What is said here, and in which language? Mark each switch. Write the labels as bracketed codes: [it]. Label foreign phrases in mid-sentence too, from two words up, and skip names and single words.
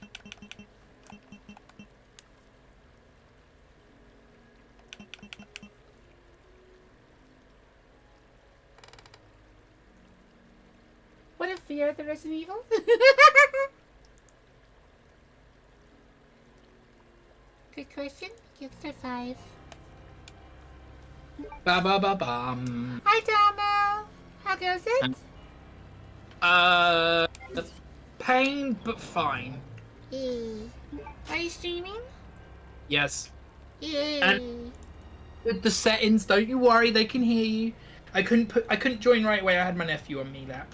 [en] What if we are the Resident Evil? Good question. Give it a 5. Ba-ba-ba-bum. Hi, Damo. How goes it? Pain, but fine. Yay. Are you streaming? Yes. Yay. And- With the settings, don't you worry, they can hear you. I couldn't join right away, I had my nephew on me lap.